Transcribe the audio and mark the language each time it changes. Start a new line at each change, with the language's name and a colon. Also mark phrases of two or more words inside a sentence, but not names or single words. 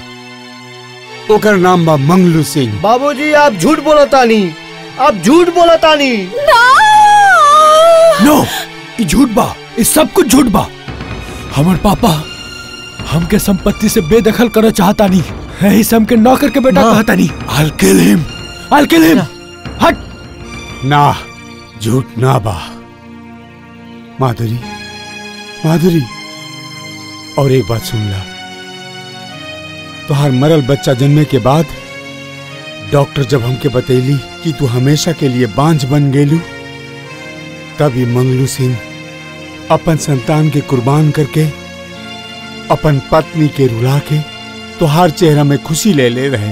Bhojpuri: ओकर नाम बा मंगलू सिंह। बाबूजी, आप झूठ बोलतानी, आप झूठ बोलतानी। नो, ये झूठ बा, ये सब कुछ झूठ बा। हमार पापा हमके संपत्ति से बेदखल करना चाहता नहीं, यही से हमके नौकर के बेटा कहता नहीं।
English: I'll kill him, I'll kill him।
Bhojpuri: हट। ना, झूठ ना बा। माधुरी, माधुरी, और एक बात सुन ला। तुहार मरल बच्चा जन्मे के बाद डॉक्टर जब हमके बतैली कि तू हमेशा के लिए बांझ बन गेलू, तब ये मंगलू सिंह अपन संतान के कुर्बान करके अपन पत्नी के रुला के तुहार चेहरा में खुशी ले ले रहे।